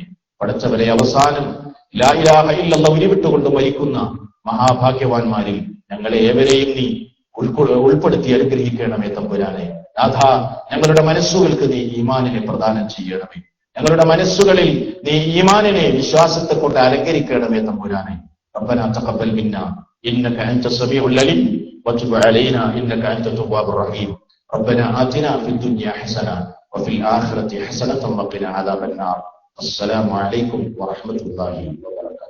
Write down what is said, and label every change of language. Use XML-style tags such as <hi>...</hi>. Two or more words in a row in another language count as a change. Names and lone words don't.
<ml>പടച്ചവരെ, അവസാനം</ml> <ar>لا إله إلا الله</ar> <ml>ഉരുവിട്ടുകൊണ്ട് മരിക്കുന്ന മഹാഭാഗ്യവാന്മാരിൽ ഞങ്ങളെ ഏവരെയും നീ ഉൾപ്പെടുത്തി അനുഗ്രഹിക്കണമേ തമ്പുരാനെ. നാഥ, ഞങ്ങളുടെ മനസ്സുകൾക്ക് നീ ഈമാനിനെ പ്രദാനം ചെയ്യണമേ. ഞങ്ങളുടെ മനസ്സുകളിൽ നീ ഈമാനിനെ വിശ്വാസത്തെ കൊണ്ട് അലങ്കരിക്കണമേ തമ്പുരാനെ.</ml> <ar>ربنا تقبل منا انك انت السميع العليم وتب علينا انك انت التواب الرحيم. ربنا آتنا في الدنيا حسنة وفي الآخرة حسنة وقنا عذاب النار. السلام عليكم ورحمة الله وبركاته.</ar>